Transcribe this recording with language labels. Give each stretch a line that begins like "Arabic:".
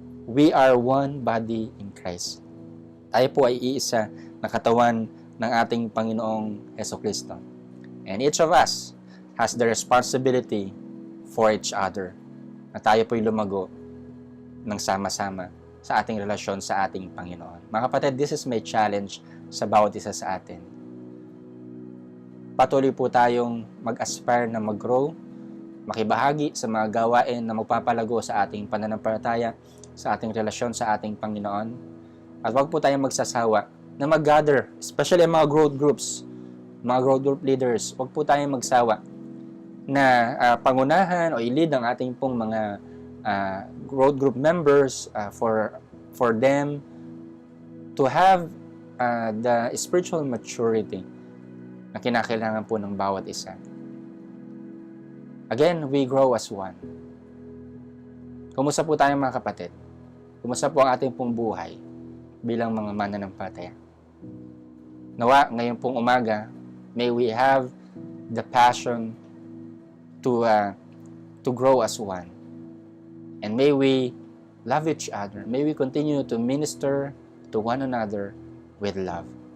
English: We are one body in Christ.
Filipino: Tayo po ay iisa na katawan ng ating Panginoong Hesukristo.
English: And each of us has the responsibility for each other.
Filipino: Na tayo po'y lumago ng sama-sama sa ating relasyon sa ating Panginoon. Mga kapatid,
English: this is my challenge
Filipino: sa bawat isa sa atin. Patuloy po tayong mag-aspire na mag-grow, makibahagi sa mga gawain na magpapalago sa ating pananampalataya, sa ating relasyon sa ating Panginoon. At huwag po tayong magsasawa na mag-gather, especially ang mga growth groups, mga growth group leaders. Huwag po tayong magsawa na pangunahan o i-lead ang ating pong mga growth group members
English: for them to have the spiritual maturity
Filipino: na kinakailangan po ng bawat isa.
English: Again, we grow as one.
Filipino: Kumusta po tayo mga kapatid? Kumusta po ang ating pong buhay bilang mga mananampalataya? Nawa, ngayon pong umaga,
English: may we have the passion to grow as one. And may we love each other. May we continue to minister to one another with love.